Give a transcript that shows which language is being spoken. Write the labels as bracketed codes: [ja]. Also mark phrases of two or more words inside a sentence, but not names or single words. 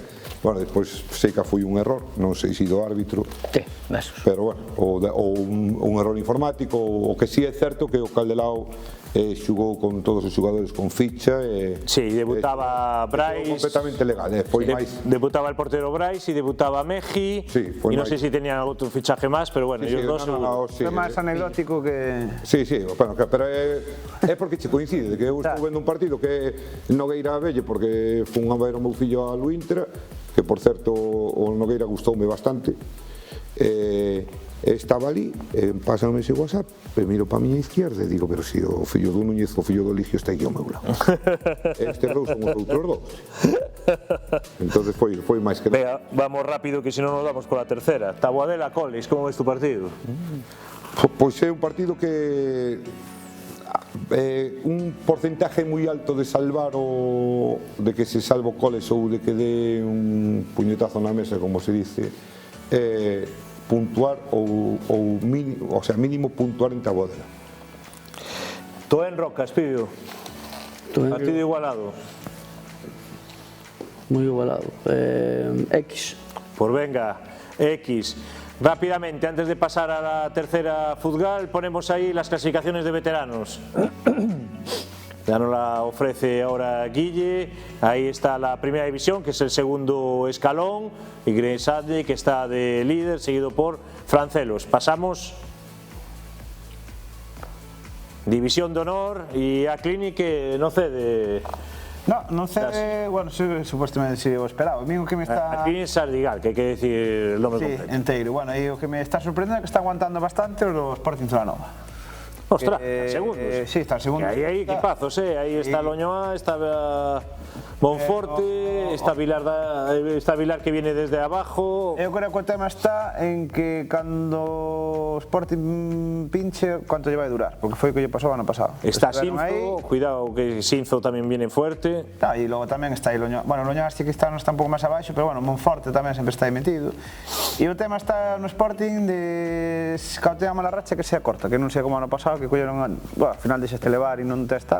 [gl] Bueno, despois sei que foi un error, non sei se do árbitro, [es] Sí, besos. [gl] pero bueno, ou un error informático, o que sí é certo que o Caldelao xugou con todos os xogadores con ficha e [es] Sí, debutaba Brais, [gl] completamente legal, foi máis [es] debutaba el portero Brais y debutaba Meji, Sí, y [gl] foi [es] no [gl] máis. [es] sé si tenían otro fichaje más, pero bueno, ellos dos seguro. sí, [gl] É máis anecdótico que... Sí, bueno, pero é porque che coincide, que eu estou vendo un partido que é Nogueira Abelle, porque fun a ver o meu fillo ao Inter, que por certo o Nogueira gustoume bastante, estaba ali, pásame ese WhatsApp, e miro para a miña izquierda e digo, pero si o fillo do Núñez, o fillo do Ligio está aquí ao meu lado. Este dous son os outros dous. Entonces foi máis que... [es] Venga, vamos rápido que si no nos damos con la tercera. Taboadela, Coles, ¿cómo ves tu partido? [gl] Pois é un partido que un porcentaje moi alto de salvar de que se salva o Coles ou de que dé un puñetazo na mesa, [es] como se dice, [gl] puntuar ou mínimo, [es] o sea, [gl] mínimo puntuar en Taboadela. Todo en Rocas, Pibio. Partido igualado. Moi igualado. X. Pues venga, X. [es] Rápidamente, antes de pasar a la tercera Fuzgal, ponemos ahí las clasificaciones de veteranos. Ya nos la ofrece ahora Guille. Ahí está la primera división, que es el segundo escalón, y Gresadle, que está de líder, seguido por Francelos. Pasamos División de Honor y a Clinic, que no cede. [gl] No, non cede, bueno, supuestamente si o esperaba. O que me está... A Clinic Sardigal, que hai que [es] decir el nombre [gl] Sí, completo. enteiro. Bueno, e o que me está sorprendendo é que está aguantando bastante o Sporting Zoranova. [es] Ostras, segundos. Sí, está segundo. Que ahí hay equipazos, ahí está Loñoa, está Monforte, está Vilar que viene desde abajo. [gl] Eu creo que o tema está en que cando o Sporting pinche, cuánto lle vai durar, porque foi o que lle pasou ano pasado. Está Estiveron aí, Sinzo, cuidado que Sinzo tamén [es] viene fuerte. [gl] e logo tamén está aí Loñoa. Bueno, Loñoa sí que está un pouco máis abaixo, pero bueno, Monforte tamén sempre está aí metido. E o tema está no Sporting de cando tenga mala racha que sea corta, que non sea como ano pasado, que colleron, bueno, ao final deixaste levar e non tes tal.